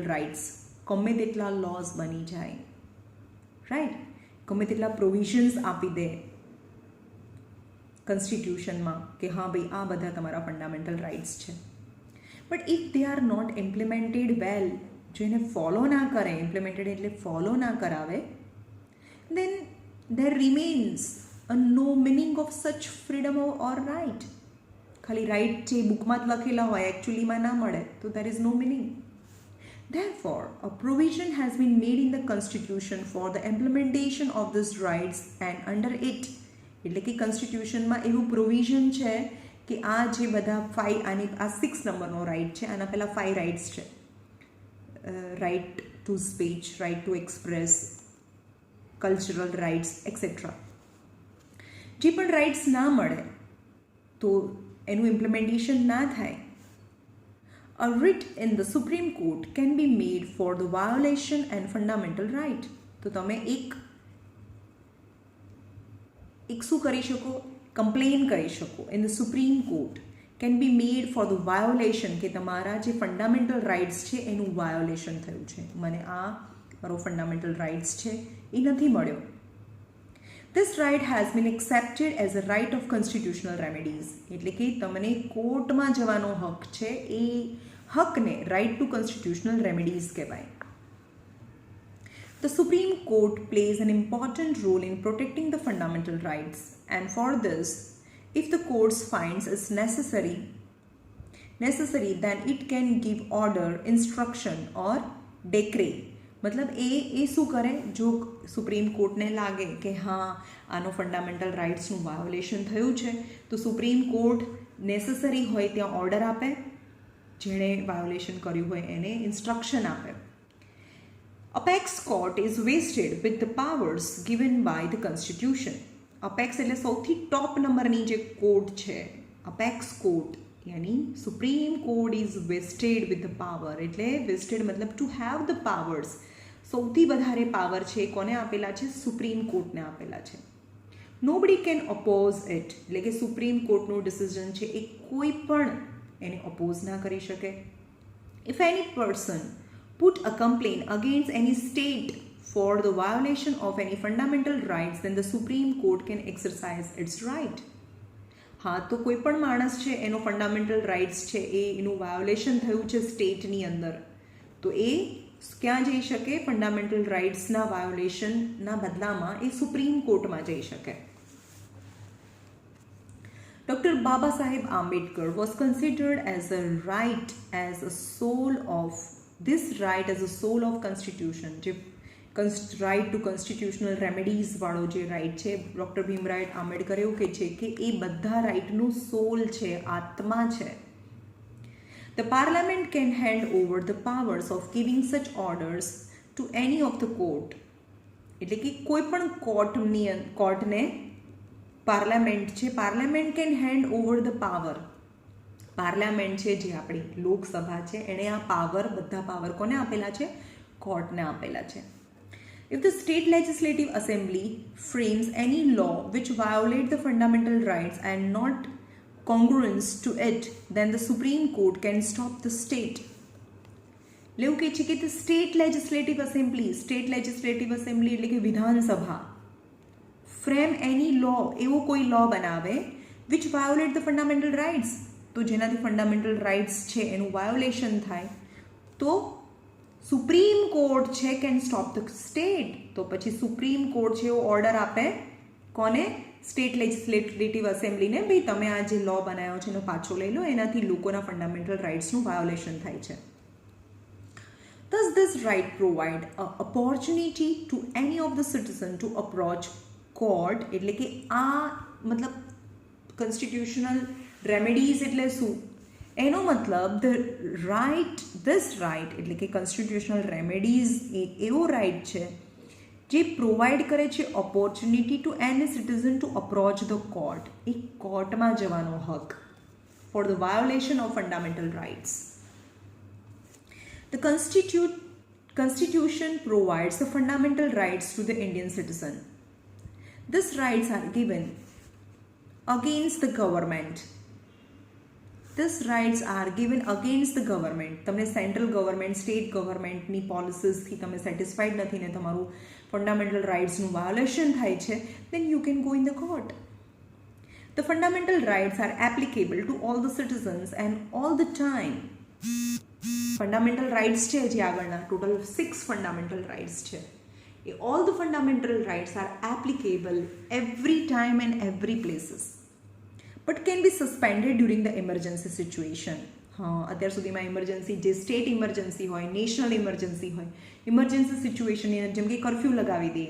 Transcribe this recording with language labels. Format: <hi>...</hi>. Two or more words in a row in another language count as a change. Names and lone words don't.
<gu>રાઇટ્સ, ગમે તેટલા લોઝ બની જાય, રાઈટ, ગમે તેટલા પ્રોવિઝન્સ આપી દે કોન્સ્ટિટ્યુશનમાં કે હા ભાઈ આ બધા તમારા ફંડામેન્ટલ રાઇટ્સ છે,</gu> <en>But if they are not implemented well,</en> <gu>જો એને ફોલો ના કરે, ઇમ્પ્લિમેન્ટેડ એટલે ફોલો ના કરાવે,</gu> <en>then there remains a no meaning of such freedom or right.</en> <gu>ખાલી રાઇટ જે બુકમાં જ લખેલા હોય એકચ્યુઅલીમાં ના મળે તો</gu> <en>there is no meaning. Therefore, a provision has been made in the constitution for the implementation of these rights and under it,</en> <gu>એટલે કે કોન્સ્ટિટ્યુશનમાં એવું પ્રોવિઝન છે કે આ જે બધા 5, આની આ 6 નંબરનો રાઇટ છે, આના પહેલાં 5 રાઇટ્સ છે,</gu> <en>right to speech, right to express, cultural rights, etc.</en> <gu>જે પણ રાઇટ્સ ના મળે તો એનું ઇમ્પ્લિમેન્ટેશન ના થાય,</gu> <en>a writ in the Supreme Court can be made for the violation and fundamental right.</en> <gu>તો તમે એક શું કરી શકો, કમ્પ્લેન કરી શકો</gu> <en>in the Supreme Court can be made for the violation,</en> <gu>કે તમારા જે</gu> <en>fundamental rights</en> <gu>છે એનું વાયોલેશન થયું છે, મને આ મારો</gu> <en>fundamental rights</en> <gu>છે એ નથી મળ્યો.</gu> <en>This right has been accepted as a right of constitutional remedies.</en> <gu>એટલે કે તમને કોર્ટમાં જવાનો હક છે, એ હકને</gu> <en>right to constitutional remedies</en> <gu>કહેવાય.</gu> <en>The Supreme Court plays an important role in protecting the fundamental rights, and for this, if the court finds it necessary, then it can give order, instruction or decree.</en> <gu>मतलब એ શું કરે, જો સુપ્રીમ કોર્ટને લાગે કે હા આનો</gu> <en>fundamental rightsનું</en> <gu>વાયોલેશન થયું છે, તો સુપ્રીમ કોર્ટ નેસેસરી હોય ત્યાં ઓર્ડર આપે, જેણે વાયોલેશન કર્યું હોય એને ઇન્સ્ટ્રક્શન આપે.</gu> <en>Apex court is vested with the powers given by the constitution.</en> <gu>Apex એટલે સૌથી ટોપ નંબરની જે કોર્ટ છે,</gu> <en>apex court</en> <gu>यानी</gu> <en>Supreme Court is vested with the power.</en> <gu>એટલે વેસ્ટેડ મતલબ</gu> <en>to have the powers.</en> <gu>સૌથી વધારે પાવર છે કોને આપેલા છે? સુપ્રીમ કોર્ટને આપેલા છે.</gu> <en>Nobody can oppose it,</en> <gu>એટલે કે સુપ્રીમ કોર્ટનું ડિસિઝન છે એ કોઈ પણ એને ઓપોઝ ના કરી શકે.</gu> <en>If any person put a complaint against any state for the violation of any fundamental rights, then the Supreme Court can exercise its right.</en> <gu>હા, તો કોઈ પણ માણસ છે એનો</gu> <en>fundamental rights</en> <gu>છે એનું વાયોલેશન થયું છે સ્ટેટની અંદર, તો એ ક્યાં જઈ શકે?</gu> <en>fundamental rightsના</en> <gu>વાયોલેશનના બદલામાં એ સુપ્રીમ કોર્ટમાં જઈ શકે.</gu> <en>Dr. Baba Saheb Ambedkar was considered as a right as a soul of this right as a soul of constitution.</en> <gu>જે</gu> <en>right to constitutional remedies</en> <gu>વાળો જે રાઇટ છે, ડૉક્ટર ભીમરાવ આંબેડકર એવું કહે છે કે એ બધા રાઇટનું સોલ છે, આત્મા છે.</gu> <en>The parliament can hand over the powers of giving such orders to any of the court.</en> <gu>એટલે કે કોઈ પણ કોર્ટને પાર્લામેન્ટ છે,</gu> <en>Parliament can hand over the power.</en> <gu>પાર્લામેન્ટ છે જે આપણી લોકસભા છે, એણે આ પાવર, બધા પાવર કોને આપેલા છે? કોર્ટને આપેલા છે.</gu> <en>If the state legislative assembly frames any law which violate the fundamental rights and not congruence to it, then the Supreme Court can stop the state.</en> <gu>લેવું કહે છે કે</gu> <en>the state legislative assembly</en> <gu>એટલે કે વિધાનસભા,</gu> <en>frame any law,</en> <gu>એવો કોઈ લો બનાવે</gu> <en>which violate the fundamental rights,</en> <gu>તો જેનાથી</gu> <en>fundamental rights</en> <gu>છે એનું વાયોલેશન થાય, તો સુપ્રીમ કોર્ટ છે</gu> <en>can stop the state.</en> <gu>તો પછી સુપ્રીમ કોર્ટ છે એવો ઓર્ડર આપે કોને?</gu> <en>State legislative assemblyને,</en> <gu>ભાઈ તમે આ જે લો બનાવ્યો છે એનો પાછો લઈ લો, એનાથી લોકોના</gu> <en>fundamental rightsનું</en> <gu>વાયોલેશન થાય છે.</gu> <en>Thus this right provide a opportunity to any of the citizen to approach court.</en> <gu>એટલે કે આ મતલબ</gu> <en>constitutional remedies</en> <gu>એટલે શું? એનો મતલબ</gu> <en>this right</en> <gu>એટલે કે</gu> <en>constitutional remedies</en> <gu>એ એવો રાઇટ છે જે પ્રોવાઈડ કરે છે</gu> <en>opportunity to any citizen to approach the court,</en> <gu>એ કોર્ટમાં જવાનો હક</gu> <en>for the violation of fundamental rights. The Constitution provides the fundamental rights to the Indian citizen. These rights are given against the government. These rights are given against the government.</en> <gu>તમને</gu> <en>central government, state governmentની</en> <gu>પોલિસીસથી તમે સેટિસ્ફાઈડ નથી ને તમારું</gu> <en>fundamental rightsનું</en> <gu>વાયોલેશન થાય છે,</gu> <en>then you can go in the court. The fundamental rights are applicable to all the citizens and all the time. fundamental rights</en> <gu>છે જે આગળના ટોટલ 6</gu> <en>fundamental rights છે, એ all the fundamental rights are applicable every time and every places, but can be suspended during the emergency situation.</en> <gu>હા, અત્યાર સુધીમાં ઇમરજન્સી જે</gu> <en>state emergency</en> <gu>હોય,</gu> <en>national emergency</en> <gu>હોય,</gu> <en>emergency situationની</en> <gu>જેમ કે કર્ફ્યુ લગાવી દઈએ.</gu>